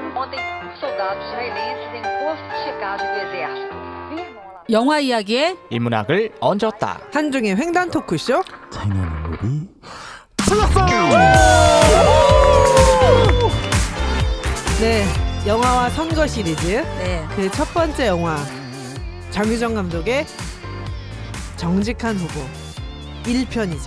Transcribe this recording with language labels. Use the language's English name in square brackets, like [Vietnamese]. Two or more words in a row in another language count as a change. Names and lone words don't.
[Portuguese] Ontem, soldados israelenses em posto de checagem do exército firmam lá. [Korean] 영화 이야기에 인문학을 얹었다. 한중인 횡단 토크쇼. 네, 영화와 선거 시리즈 네. 그 첫 번째 영화 장유정 감독의 정직한 후보 1편이죠.